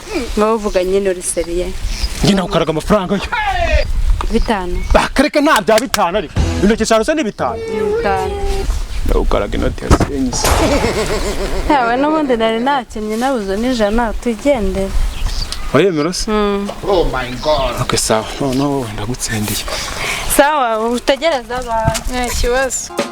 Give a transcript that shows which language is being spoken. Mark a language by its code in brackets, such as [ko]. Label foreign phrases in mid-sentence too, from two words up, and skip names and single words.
[rw] ngaho uvuga nyine uri seriye njye nakaraga amafaranga yo 5 bakareka nta bya 5 ariko intoki 5 se ni 5 ndawukaraga inoti ya senyisi yawe n'ubundi nari nakennye nabuze n'ijana tugendere wayemera se [en] Oh my god. [rw] okay sawa no ndagutsendiye sawa utegereza abantu nta kibazo